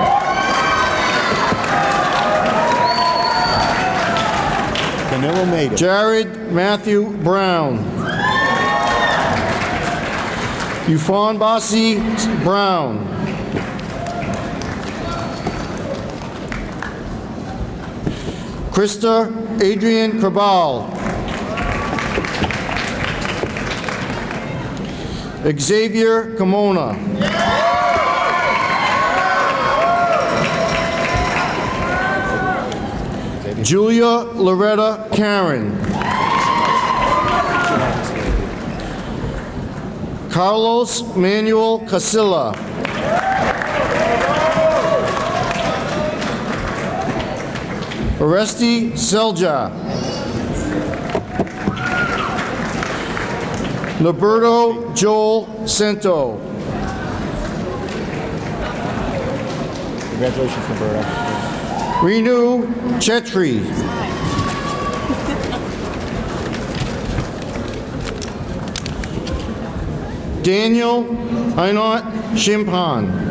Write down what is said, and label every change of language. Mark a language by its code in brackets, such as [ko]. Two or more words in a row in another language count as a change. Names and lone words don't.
[en] Danilo made it. Jared Matthew Brown. Yufan Basi Brown. Krista Adrian Cabal. Xavier Kimona. Julia Loretta Karen. Carlos Manuel Casilla. Oresti Selja. Roberto Joel Cento. Congratulations, Roberto. Renu Chetri. Daniel Einot Shimpan.